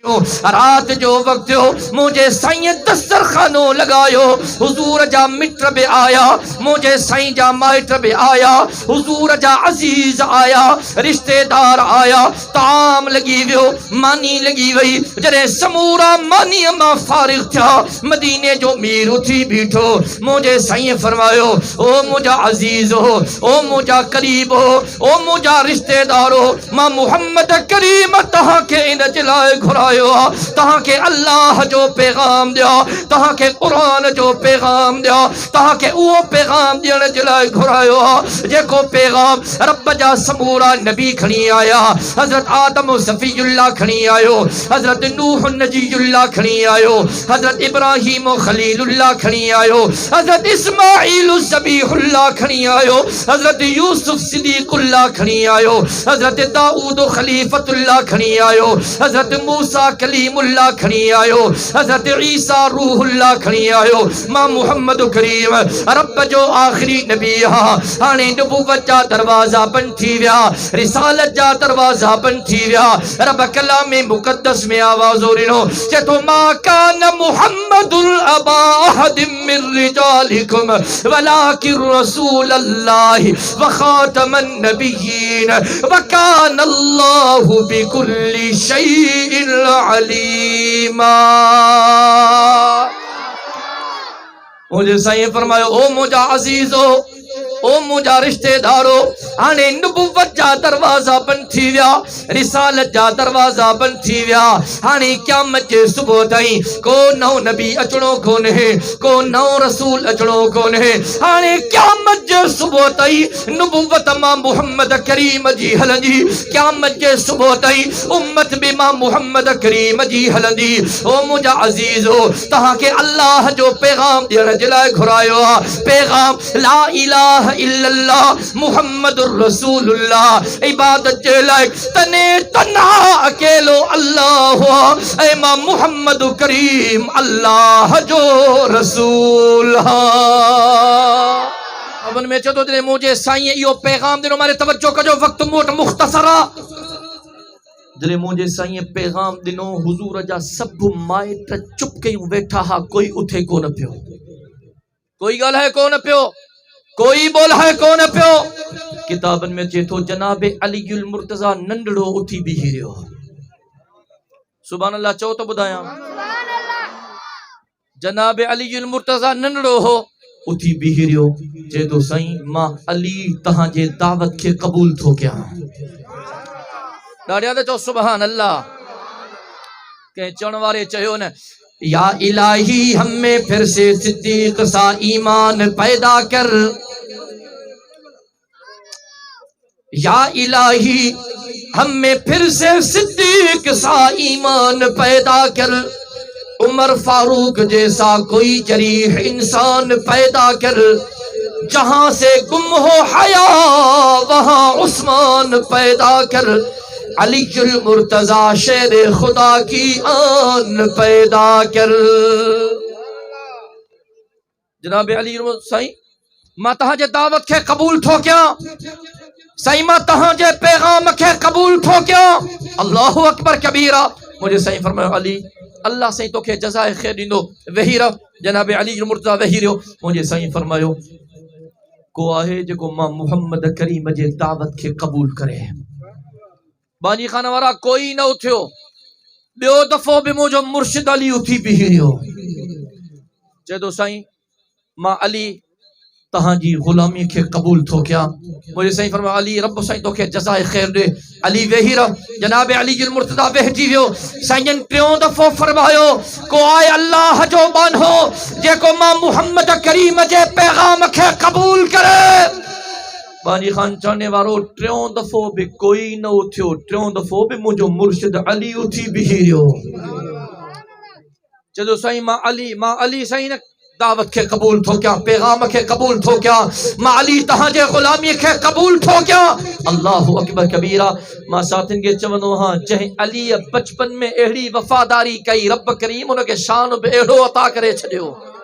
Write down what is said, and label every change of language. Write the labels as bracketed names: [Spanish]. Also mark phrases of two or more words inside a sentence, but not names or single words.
[Sindhi] खानो रात जो वक्त हो मुझे साईं दस्तरखानो लगायो हुजूर जा मित्र बि आया मुझे साईं जा माइट बि आया हुजूर जा अजीज आया रिश्तेदार आया ताम लगी वियो मानी लगी वई जरे समूरा मानी मां फारिग था मदीने जो मीर उठी बीठो मुझे साईं फरमायो ओ मुझा अजीज हो ओ मुझा करीब हो ओ मुझा रिश्तेदार हो मां मुहम्मद करीम तहां के इन जलाए घुरायो तहां के अल्लाह जो पैगाम दिया तहां के कुरान जो पैगाम दिया तहां के वो पैगाम दियण जलाए घुरायो जेको पैगाम रब जा समूरा नबी खणी आया हजरत आदम सफीउल्लाह खणी आयो हजरत नूह नजीउल्लाह खणी आयो हजरत इब्राहिम खलीलुल्लाह खणी आयो हजरत इस्माइल ज़बीहुल्लाह खणी आयो हजरत यूसुफ सिद्दीकुल्लाह खणी आयो हजरत दाऊद खलीफतुल्लाह खणी आयो हजरत मूसा कलीमुल्लाह खणी आयो हजरत ईसा रूहुल्लाह खणी आयो मां मुहम्मद करीम रब जो आखिरी नबी हाणे नबूवत जा दरवाजा बंद थी विया रिसालत जा दरवाजा बंद थी विया रब कलाम मुकद्दस में आवाज ओरिनो चेतो [Arabic] ما كان محمد أبا أحد من رجالكم ولكن رسول الله وخاتم النبيين وكان الله بكل شيء عليما. [Sindhi] मुझे साईं फरमायो ओ मुझा अजीजो ओ मुझा रिश्तेदारो हाणे नबुवत जा दरवाजा बंद थी विया रिसालत जा दरवाजा बंद थी विया हाणे क़यामत जे सुबुह ताईं को नओ नबी अचणो कोन्हे को नओ रसूल अचणो कोन्हे हाणे क़यामत जे सुबुह ताईं नबुवत मां मुहम्मद करीम जी हलंदी क़यामत जे सुबुह ताईं उम्मत बि मां मुहम्मद करीम जी हलंदी ओ मुझा अजीजो तहां के अल्लाह जो पैगाम ॾियण जे लाइ घुरायो आहे पैगाम [Arabic] لا إله إلا الله محمد رسول الله [Sindhi] इबादत जे लायक तने तन्हा अकेलो अल्लाह ऐ मां मुहम्मद करीम अल्लाह जो रसूल अवन में चतो जने मुझे साईं यो पैगाम दिनो मारे तवज्जो कजो वक्त मोट मुख्तसरा जने मुझे साईं पैगाम दिनो हुजूर जा सब माइट चुप कयूं वेठा हा कोई उठे कोन पियो कोई गाल है कोन पियो कोई बोल है कौन पियो किताबन में चेतो जनाब अलीउल मुर्तजा नंढड़ो उठी बीही रहियो [Arabic] سبحان الله [Sindhi] चओ तो बुधाया जनाब अलीउल मुर्तजा नंढड़ो हो उठी बीही रहियो चेतो साईं मां अली तहां जे दावत के कबूल थो कया ॾाढिया त चओ [Arabic] سبحان الله [Sindhi] के चवण वारे चयो न [Urdu] یا الٰہی ہمیں پھر سے صدیق سا ایمان پیدا کر یا الٰہی ہمیں پھر سے صدیق سا ایمان پیدا کر عمر فاروق جیسا کوئی جری انسان پیدا کر جہاں سے گم ہو حیا وہاں عثمان پیدا کر علی المرتضیٰ شیر خدا کی آن پیدا کر [Sindhi] जनाब अली साईं मां तहां जे दावत के कबूल थो कया साईं मां तहां जे पैगाम के कबूल थो कया [Arabic] الله أكبر كبيرا [Sindhi] मुझे साईं फरमायो अली अल्लाह साईं तोखे जज़ाए खैर दींदो वेही रह जनाब अली मुर्तजा वेही रहियो मुझे साईं फरमायो को आहे जेको मां मुहम्मद करीम जे दावत के कबूल करे बानी खाना वारा कोई न उठियो बियो दफो भी मुझो मुर्शिद अली उठी बीही रहियो चेदो साईं मां अली तहां जी गुलामी के कबूल थो कया मुझे साईं फरमाया अली रब साईं तोखे जज़ाए खैर दे अली वेही रह जनाब अली मुर्तजा वेहजी वियो साईं टियों दफो फरमायो को आए अल्लाह जो बानो जेको मां मुहम्मद करीम जे पैगाम के कबूल करे बानी खान चाहने वारो टियों दफो भी कोई न उठियो टियों दफो भी मुझो मुर्शिद अली उठी बीही रहियो चलो साईं मां अली साईं न दावत के कबूल थो क्या पैगाम के कबूल थो क्या मां अली तहां जे गुलामी के कबूल थो क्या [Arabic] الله أكبر كبيرا [Sindhi] मां साथिन के चवनो हां जह अली बचपन में एड़ी वफादारी कई रब करीम उनके शान बि एड़ो अता करे छडियो